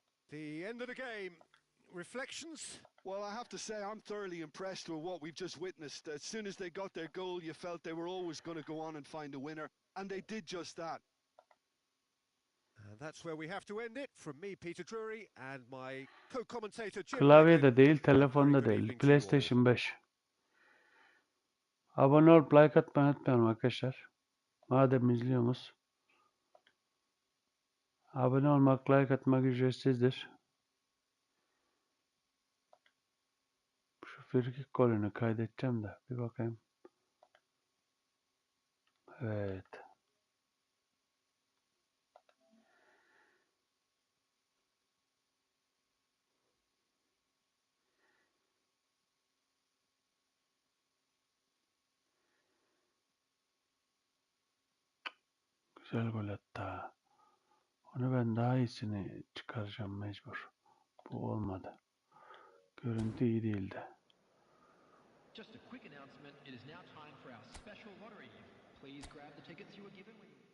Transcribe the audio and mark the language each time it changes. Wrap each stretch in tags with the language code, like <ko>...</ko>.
<en>The end of the game. Reflections? Well, I have to say I'm thoroughly impressed with what we've just witnessed. As soon as they got their goal, you felt they were always going to go on and find a winner, and they did just that. And that's where we have to end it. From me, Peter Drury, and my co-commentator Jim.</en> <tr>Klavyede değil, telefonda değil. PlayStation 5. Abone olup like atmayı unutmayalım arkadaşlar. Madem izliyorsunuz. Abone olmak, like atmak ücretsizdir. Şu frikik golünü kaydedeceğim de bir bakayım. Evet. Güzel gol hatta. Onu ben daha iyisini çıkaracağım mecbur. Bu olmadı. Görüntü iyi değildi.</tr> <en>Just a quick announcement, it is now time for our special lottery. Please grab the tickets you were given when</en>